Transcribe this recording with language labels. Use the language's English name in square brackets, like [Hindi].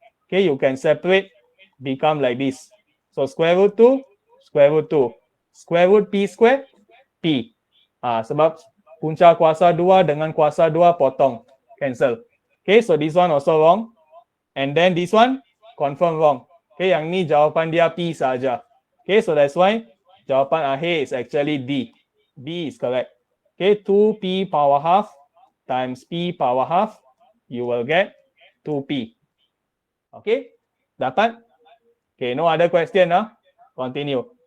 [English] Okay, you can separate, become like this. So square root 2, square root 2. Square root P square, P. [Malay] Sebab punca kuasa 2 dengan kuasa 2 potong. Cancel. [English] Okay, so this one also wrong. And then this one, confirm wrong. [Malay] Okay, yang ni jawapan dia P saja. [English] Okay, so that's why [Malay] jawapan akhir [English] is actually D. D is correct. Okay, 2P power half times P power half, you will get 2P. Okay, dapat? Okay, no other question, Continue.